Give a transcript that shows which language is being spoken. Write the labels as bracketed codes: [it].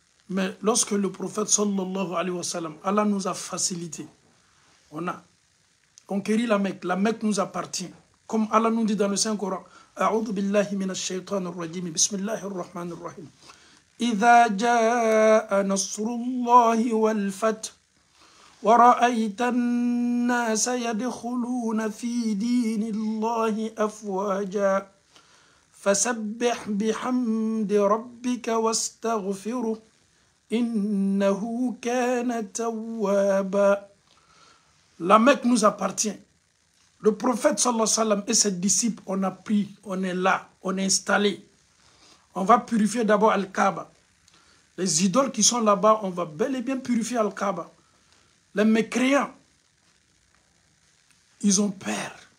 [fr] Mais lorsque le prophète [ar] sallallahu alayhi wa sallam, [fr] Allah nous a facilité, on a conquéri la Mecque nous appartient. Comme Allah nous dit dans le Saint-Coran, [ar] A'udhu billahi minash shaitanir rajim, bismillahir rahmanir rahim. إذا جاء نصر الله والفتح ورأيت الناس يدخلون في دين الله أفواجا فسبح بحمد ربك واستغفره إنه كان توابا. [fr] La Mecque nous appartient. Le prophète [ar] sallallahu alayhi wa sallam [fr] et ses disciples, on a pris, on est là, on est installé. On va purifier d'abord Al-Kaaba. Les idoles qui sont là-bas, on va bel et bien purifier Al-Kaaba. Les mécréants, ils ont peur.